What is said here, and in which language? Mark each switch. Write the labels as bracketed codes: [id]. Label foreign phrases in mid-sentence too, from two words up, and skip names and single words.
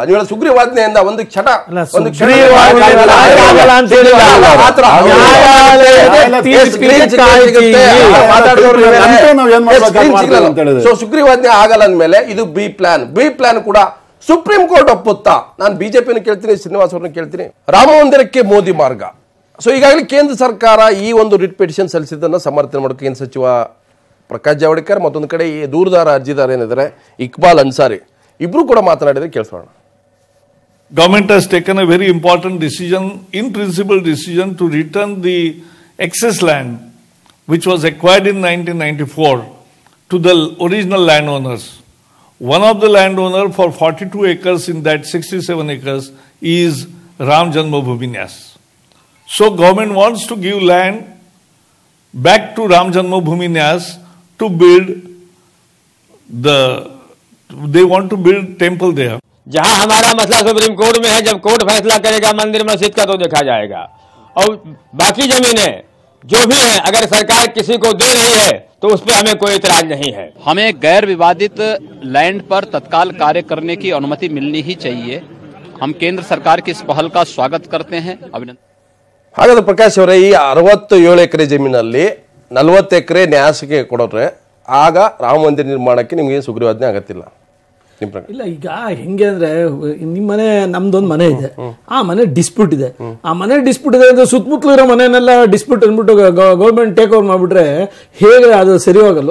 [kn] ನೀವು ಸುಗ್ರೀವಾಜ್ಞೆಯಿಂದ ಒಂದು ಕ್ಷಣ ಸುಗ್ರೀವಾಜ್ಞೆ ಆಗಲ್ಲ ಅಂದ್ಮೇಲೆ ಇದು [en] B plan [kn] ಕೂಡ ಸುಪ್ರೀಂ ಕೋರ್ಟ್ ಒಪ್ಪುತ್ತಾ? ನಾನು ಬಿಜೆಪಿಯನ್ನು ಕೇಳ್ತೀನಿ, ಶ್ರೀನಿವಾಸ್ ಅವ್ರನ್ನ ಕೇಳ್ತೀನಿ. ರಾಮ ಮಂದಿರಕ್ಕೆ ಮೋದಿ ಮಾರ್ಗ. ಸೊ ಈಗಾಗಲೇ ಕೇಂದ್ರ ಸರ್ಕಾರ ಈ ಒಂದು [en] writ petition [kn] ಸಲ್ಲಿಸಿದ್ದನ್ನು ಸಮರ್ಥನೆ ಮಾಡೋಕೆ ಕೇಂದ್ರ ಸಚಿವ ಪ್ರಕಾಶ್ ಜಾವಡೇಕರ್, ಮತ್ತೊಂದು ಕಡೆ ಈ ದೂರದಾರ ಅರ್ಜಿದಾರ ಏನಿದ್ದಾರೆ ಇಕ್ಬಾಲ್ ಅನ್ಸಾರಿ, ಇಬ್ರು ಕೂಡ ಮಾತನಾಡಿದ್ರೆ ಕೇಳಿಸೋಣ. [en] Government has taken a very important decision, in principle decision, to return the excess land which was acquired in 1994 to the original landowners. One of the landowner for 42 acres in that 67 acres is Ram Janmabhoomi Nyas. So government wants to give land back to Ram Janmabhoomi Nyas to build they want to build temple there. [hi] जहां हमारा मसला सुप्रीम कोर्ट में है, जब कोर्ट फैसला करेगा मंदिर मस्जिद का तो देखा जाएगा, और बाकी जमीनें जो भी है अगर सरकार किसी को दे रही है तो उस पर हमें कोई इतराज नहीं है. हमें गैर विवादित लैंड पर तत्काल कार्य करने की अनुमति मिलनी ही चाहिए. हम केंद्र सरकार की इस पहल का स्वागत करते हैं, अभिनंदन. [kn] ಹಾಗಾದ್ರೆ ಪ್ರಕಾಶ್ ಅವರೇ, ಈ 67 ಎಕರೆ ಜಮೀನಲ್ಲಿ 40 ಎಕರೆ ನ್ಯಾಸಕ್ಕೆ ಕೊಡೋದ್ರೆ ಆಗ ರಾಮ ಮಂದಿರ ನಿರ್ಮಾಣಕ್ಕೆ ನಿಮ್ಗೆ ಸುಗ್ರೀವಾಜ್ಞೆ ಆಗತ್ತಿಲ್ಲ ಇಲ್ಲ. ಈಗ ಹೆಂಗೆ ಅಂದ್ರೆ ನಿಮ್ ಮನೆ, ನಮ್ದೊಂದು ಮನೆ ಇದೆ, ಆ ಮನೆ ಡಿಸ್ಪ್ಯೂಟ್ ಇದೆ. ಆ ಮನೆ ಡಿಸ್ಪ್ಯೂಟ್ ಇದೆ ಅಂದ್ರೆ ಸುತ್ತಮುತ್ತಲು ಇರೋ ಮನೆಯನ್ನೆಲ್ಲ ಡಿಸ್ಪ್ಯೂಟ್ ಅಂದ್ಬಿಟ್ಟು [en] government take over [kn] ಮಾಡ್ಬಿಟ್ರೆ ಹೇಗೆ ಅದು ಸರಿ ಹೋಗಲ್ಲ.